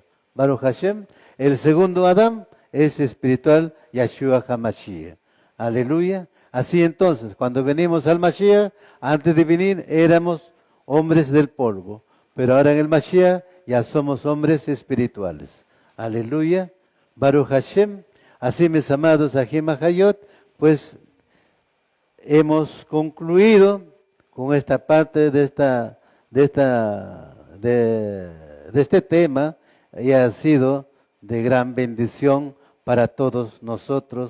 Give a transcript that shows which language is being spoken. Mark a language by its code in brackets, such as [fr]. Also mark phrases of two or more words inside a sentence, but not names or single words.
[he] Baruch Hashem. [es] El segundo Adán es espiritual, Yahshua HaMashiach. Aleluya. Así entonces, cuando venimos al Mashiach, antes de venir éramos hombres del polvo. Pero ahora en el Mashiach ya somos hombres espirituales. [he] Aleluya. Baruch Hashem. [es] Así, mis amados [he] Ajim Hayot, [es] pues hemos concluido con esta parte de este tema y ha sido de gran bendición para todos nosotros.